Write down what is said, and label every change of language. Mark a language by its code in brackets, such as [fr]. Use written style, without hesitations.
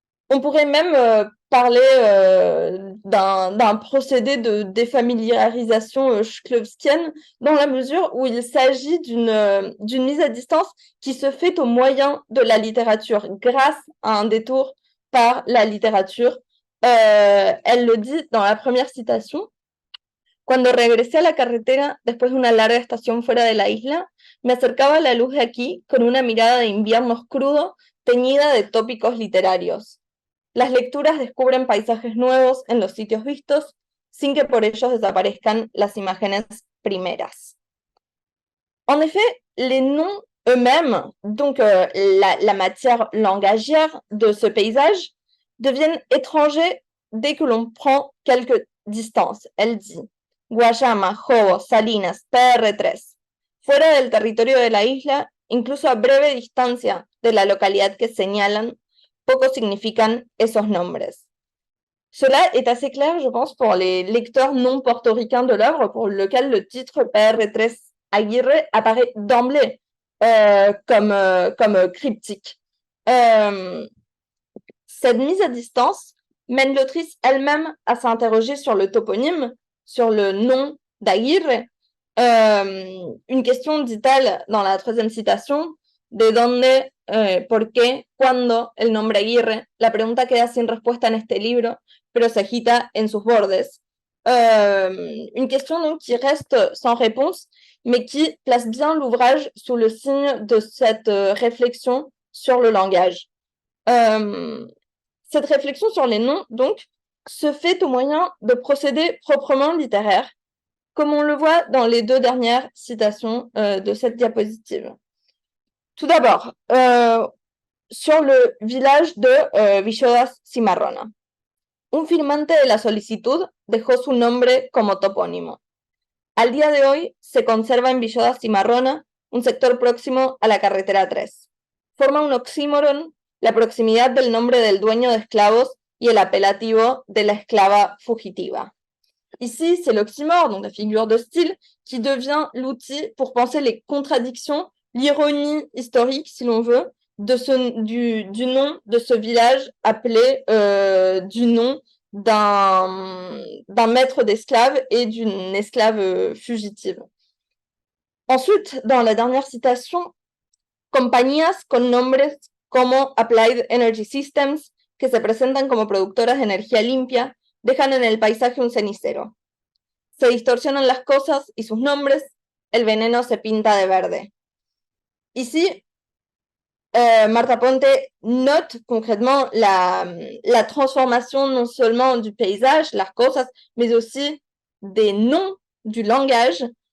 [fr] On pourrait même parler d'un procédé de défamiliarisation shklovskienne dans la mesure où il s'agit d'une mise à distance qui se fait au moyen de la littérature, grâce à un détour par la littérature. Elle le dit dans la première citation. [es] Cuando regresé a la carretera después de una larga estación fuera de la isla, me acercaba a la luz de aquí con una mirada de invierno crudo teñida de tópicos literarios. Las lecturas descubren paisajes nuevos en los sitios vistos sin que por ellos desaparezcan las imágenes primeras. [fr] En effet, les noms eux-mêmes, donc la matière langagière de ce paysage, deviennent étrangers dès que l'on prend quelques distances. Elle dit Guayama, Jobo, Salinas, PR3. [es] Fuera del territorio de la isla, incluso a breve distancia de la localidad que señalan, poco significan esos nombres. [fr] Cela est assez clair, je pense, pour les lecteurs non portoricains de l'œuvre, pour lequel le titre PR3 Aguirre apparaît d'emblée comme cryptique. Cette mise à distance mène l'autrice elle-même à s'interroger sur le toponyme, sur le nom d'Aguirre. Une question, dit-elle dans la troisième citation, [es] ¿de dónde, por qué, cuándo el nombre Aguirre? La pregunta queda sin respuesta en este libro, pero se agita en sus bordes. [fr] Une question donc qui reste sans réponse, mais qui place bien l'ouvrage sous le signe de cette réflexion sur le langage. Cette réflexion sur les noms, donc, se fait au moyen de procédés proprement littéraires, comme on le voit dans les deux dernières citations de cette diapositive. Tout d'abord, sur le village de Villodas Cimarrona. [es] Un firmante de la solicitud dejó su nombre como topónimo. Al día de hoy se conserva en Villodas Cimarrona, un sector próximo a la carretera 3. Forma un oxímoron la proximidad del nombre del dueño de esclavos y el apelativo de la esclava fugitiva. [fr] Ici, c'est l'oxymore, donc la figure de style, qui devient l'outil pour penser les contradictions, l'ironie historique, si l'on veut, du nom de ce village appelé du nom d'un maître d'esclaves et d'une esclave fugitive. Ensuite, dans la dernière citation, [es] compañías con nombres como Applied Energy Systems, que se presentan como productoras de energía limpia, dejan en el paisaje un cenicero. Se distorsionan las cosas y sus nombres, el veneno se pinta de verde. [fr] Ici, Marta Ponte note concrètement la transformation non seulement du paysage, [es] las cosas, [fr] mais aussi des noms, du langage,